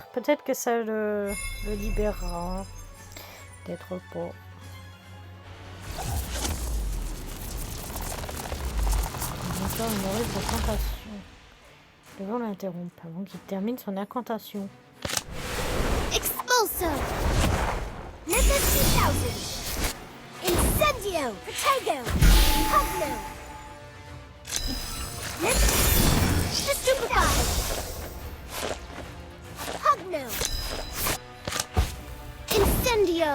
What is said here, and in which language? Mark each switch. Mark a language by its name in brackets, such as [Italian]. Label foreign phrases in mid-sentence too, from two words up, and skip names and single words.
[French] Peut-être que ça le libérera. Peut-être pas. Encore une horrible incantation. Devons l'interrompre avant qu'il termine son incantation. Expulso. Nimbus 2000. Incendio. Protego. Pugno. Stupefy. Pugno. Incendio.